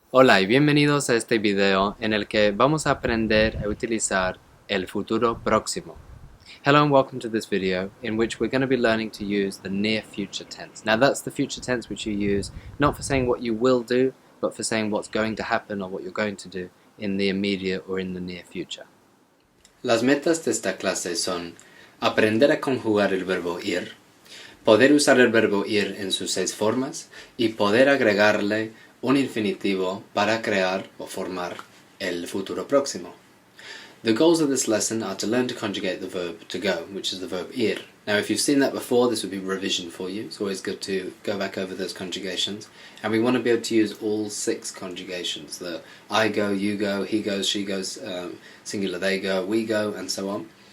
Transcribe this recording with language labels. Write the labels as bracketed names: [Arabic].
[Spanish] Hola y bienvenidos a este video en el que vamos a aprender a utilizar el futuro próximo. [English] Hello and welcome to this video in which we're going to be learning to use the near future tense. Now that's the future tense which you use not for saying what you will do, but for saying what's going to happen or what you're going to do in the immediate or in the near future. [Spanish] Las metas de esta clase son aprender a conjugar el verbo ir, poder usar el verbo ir en sus 6 formas y poder agregarle un infinitivo para crear o formar el futuro próximo. [English] The goals of this lesson are to learn to conjugate the verb to go, which is the verb ir. Now if you've seen that before, this would be revision for you. It's always good to go back over those conjugations. And we want to be able to use all 6 conjugations. The I go, you go, he goes, she goes, singular they go, we go, and so on.